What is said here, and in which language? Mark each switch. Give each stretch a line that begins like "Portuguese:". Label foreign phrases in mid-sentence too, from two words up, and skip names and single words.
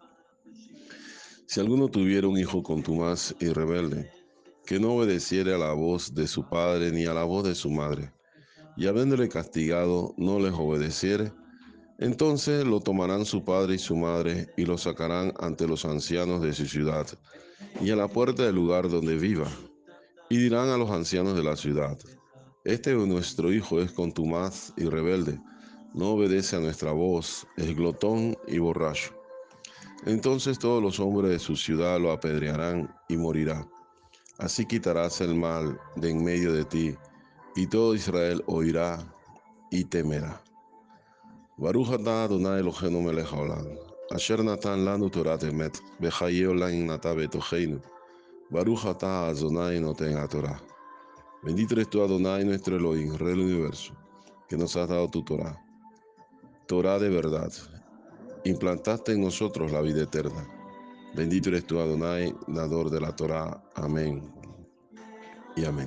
Spanish: Si alguno tuviera un hijo contumaz y rebelde, que no obedeciere a la voz de su padre ni a la voz de su madre, y habiéndole castigado no les obedeciere, entonces lo tomarán su padre y su madre, y lo sacarán ante los ancianos de su ciudad, y a la puerta del lugar donde viva, y dirán a los ancianos de la ciudad: este nuestro hijo es contumaz y rebelde, no obedece a nuestra voz, es glotón y borracho. Entonces todos los hombres de su ciudad lo apedrearán y morirá. Así quitarás el mal de en medio de ti, y todo Israel oirá y temerá.
Hebrew: ברוך אתה אדוני אלוהינו מלך העולם, אשר נתן לנו תורת אמת, וחיי עולם נטע בתוכנו. ברוך אתה אדוני נותן התורה.
Spanish: Bendito eres tú, Adonai, nuestro Elohim, Rey del universo, que nos has dado tu Torah. Torah de verdad. Implantaste en nosotros la vida eterna. Bendito eres tú, Adonai, dador de la Torah. Amén y amén.